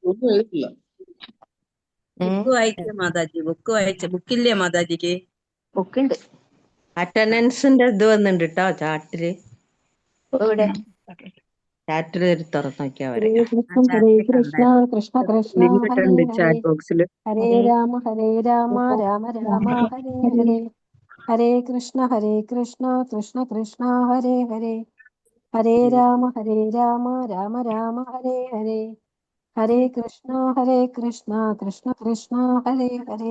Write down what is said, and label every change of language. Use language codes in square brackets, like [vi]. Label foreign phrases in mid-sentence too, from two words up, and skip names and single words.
[ml] ബുക്ക് വായിച്ച മാതാജി, ബുക്കില്ലേ മാതാജിക്ക്? ബുക്കുണ്ട്. അറ്റൻഡൻസിന്റെ ഇത് വന്നിട്ടുണ്ട് കേട്ടോ ചാറ്റില്. ഇവിടെ ചാറ്റിൽ തുറന്നു നോക്കിയാ [sa] ഹരേ കൃഷ്ണ കൃഷ്ണ കൃഷ്ണ ഹരേ ഹരേ [ml] ചാറ്റ് ബോക്സിൽ. [sa] ഹരേ രാമ രാമ രാമ ഹരേ ഹരേ. ഹരേ കൃഷ്ണ കൃഷ്ണ കൃഷ്ണ ഹരേ ഹരേ. ഹരേ രാമ രാമ രാമ ഹരേ ഹരേ. ഹരേ കൃഷ്ണ കൃഷ്ണ കൃഷ്ണ ഹരേ ഹരേ.